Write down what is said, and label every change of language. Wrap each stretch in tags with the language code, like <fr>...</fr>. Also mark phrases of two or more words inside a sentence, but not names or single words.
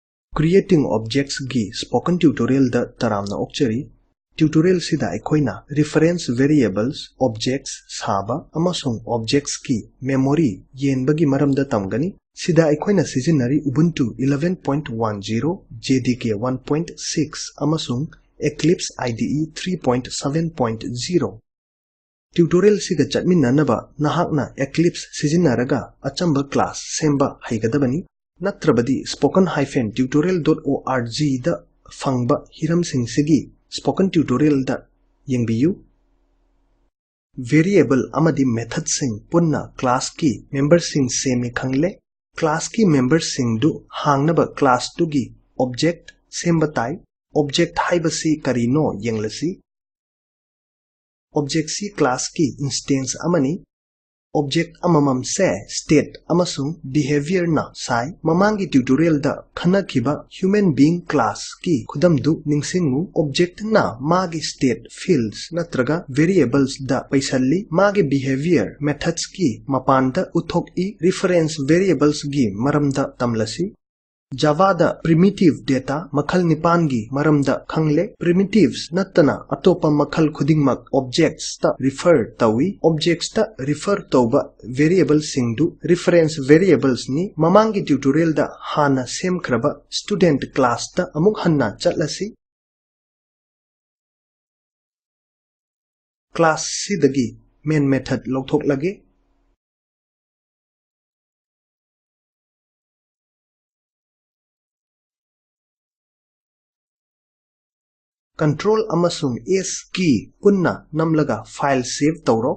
<mni>Creating Objects gi Spoken Tutorial da taramna okchari. Tutorial sida aikoina</mni> <en>reference variables,</en> <mni>objects, saba, amasung objects ki memory yenbagi maramda tamgani. Sida aikoina sizinari Ubuntu 11.10, JDK 1.6, amasung Eclipse IDE 3.7.0. Tutorial siga chatminanaba nahakna Eclipse sizinaraga achamba class semba haigadabani. Natrabadi spoken-tutorial.org da fangba hiram singsigi spoken tutorial da yengbiyu. Variable amadi method sing punna class ki member sing semi khangle. Class ki member sing du hangnaba class du gi object sembatai. Object haibasi karino yenglasi. Object si class ki instance amani. Object amamam se state amasung behavior na sai mamangi tutorial da khana kiba</mni> <en>human being</en> <mni>class ki khudamdu ningsingu object na magi</mni> <en>state fields</en> <mni>natraga variables da paisalli magi</mni> <en>behavior methods</en> <mni>ki mapanda uthok I</mni> <en>reference variables</en> <mni>gi maramda tamlasi. Java da</mni> <en>primitive data</en> <mni>makhal nipangi maramda khangle. Primitives natana atopa makhal khudingmak objects ta refer tawi. Objects ta refer tauba variables singdu</mni> <en>reference variables</en> <mni>ni mamangi tutorial da hana semkraba</mni> <en>student class</en> <mni>ta amuk hanna chatlasi. Class sidagi</mni> <en>main method</en> <mni>lokthok lage. Control amasung S key punna namlaga file save tawro.</mni>